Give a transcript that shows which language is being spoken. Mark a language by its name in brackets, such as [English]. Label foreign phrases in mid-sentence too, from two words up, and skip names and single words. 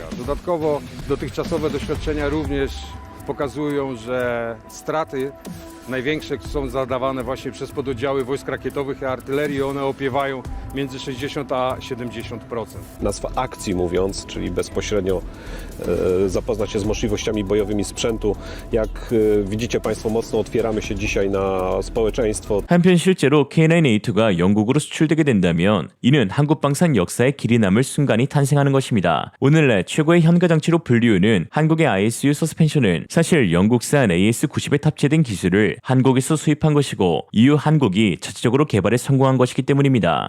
[Polish] Dodatkowo dotychczasowe doświadczenia również pokazują, że straty największe są zadawane właśnie przez pododdziały wojsk rakietowych i artylerii. One opiewają między 60 a 70%. Nazwa akcji mówiąc, czyli bezpośrednio zapoznać się z możliwościami bojowymi sprzętu. Jak widzicie Państwo, mocno otwieramy się dzisiaj na społeczeństwo. [Korean] 한편 실제로 K9A2가 영국으로 수출되게 된다면 이는 한국방산 역사에 길이 남을 순간이 탄생하는 것입니다. 오늘날 최고의 현가장치로 불리우는 한국의 ISU 서스펜션은 사실 영국산 AS90에 탑재된 기술을 한국에서 수입한 것이고 이후 한국이 자체적으로 개발에 성공한 것이기 때문입니다.